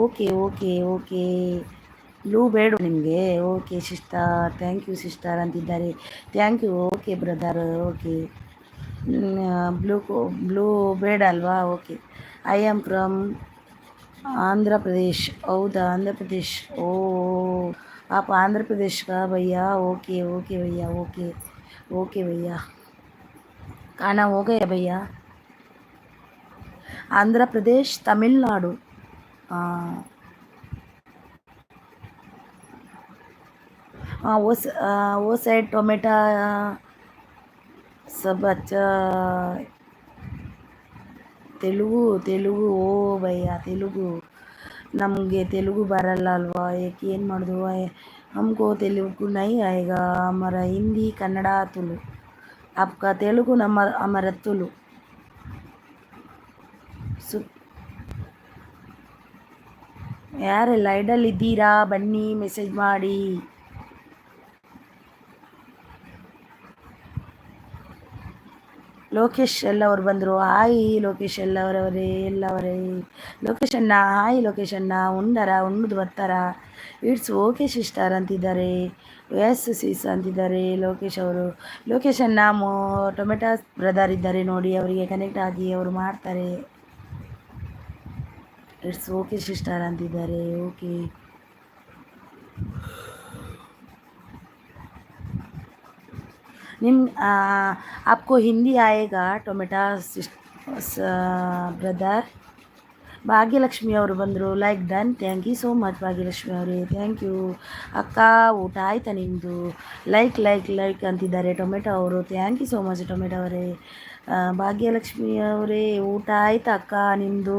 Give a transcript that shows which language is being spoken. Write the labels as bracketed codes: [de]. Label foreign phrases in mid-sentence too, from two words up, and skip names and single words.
[en] OK OK OK, [kn] ಬ್ಲೂ ಬೇಡ ನಿಮಗೆ? [en] OK sister, thank you sister ಅಂತಿದ್ದಾರೆ. Thank you. OK brother, OK. [kn] ಬ್ಲೂ ಬೇಡ ಅಲ್ವಾ? ಓಕೆ. [en] I am from Andhra Pradesh. [kn] ಹೌದಾ, ಆಂಧ್ರ ಪ್ರದೇಶ್. [hi] ಓ आप आंध्र प्रदेश का भैया? [en] OK OK bhaiya, OK OK bhaiya. [hi] खाना हो गया भैया? आंध्र प्रदेश, तमिलनाडु. हाँ हाँ, वो साइड टोमेटा सब अच्छा. [kn] ತೆಲುಗು ಓ ಭಯ್ಯ, ತೆಲುಗು ನಮಗೆ ತೆಲುಗು ಬರಲ್ಲ ಅಲ್ವಾ, ಏಕೆ ಏನು ಮಾಡೋದು? [hi] हमको तेलुगु नहीं आएगा. हमारा हिंदी कन्नड़ा तुलु. आपका तेलुगु हमारा तुलु. [kn] ಯಾರೆಲ್ಲ ಐಡಲ್ ಇದ್ದೀರಾ ಬನ್ನಿ, ಮೆಸೇಜ್ ಮಾಡಿ. ಲೋಕೇಶ್ ಎಲ್ಲವರು ಬಂದರು. ಹಾಯ್ ಲೋಕೇಶ್ ಎಲ್ಲವರೇ. ಲೋಕೇಶ್ ಅಣ್ಣ, ಹಾಯ್ ಲೋಕೇಶ್ ಅಣ್ಣ. ಉಣ್ಣದು ಬರ್ತಾರ? [en] it's OK sister [kn] ಅಂತಿದ್ದಾರೆ. [en] yes sis [kn] ಅಂತಿದ್ದಾರೆ ಲೋಕೇಶ್ ಅವರು. ಲೋಕೇಶ್ ಅಣ್ಣ ಟೊಮೆಟೊ ಬ್ರದರ್ ಇದ್ದಾರೆ ನೋಡಿ, ಅವರಿಗೆ ಕನೆಕ್ಟ್ ಆಗಿ ಅವರು ಮಾಡ್ತಾರೆ. [en] It's OK sister ಅಂತಿದ್ದಾರೆ. [kn] ಓಕೆ, [hi] आपको हिंदी आएगा टोमेटा ब्रदर? [kn] ಭಾಗ್ಯಲಕ್ಷ್ಮಿ ಅವರು ಬಂದರು. [en] Like done, thank you so much ಭಾಗ್ಯಲಕ್ಷ್ಮಿ ಅವರೇ, thank you. [kn] ಅಕ್ಕ ಊಟ ಆಯ್ತಾ ನಿಮ್ಮದು? ಲೈಕ್ ಅಂತಿದ್ದಾರೆ ಟೊಮೆಟೊ ಅವರು. [en] Thank you so much ಟೊಮೆಟೊ ಅವರೇ. [kn] ಭಾಗ್ಯಲಕ್ಷ್ಮಿ ಅವರೇ, ಊಟ ಆಯ್ತಾ ಅಕ್ಕ ನಿಮ್ಮದು?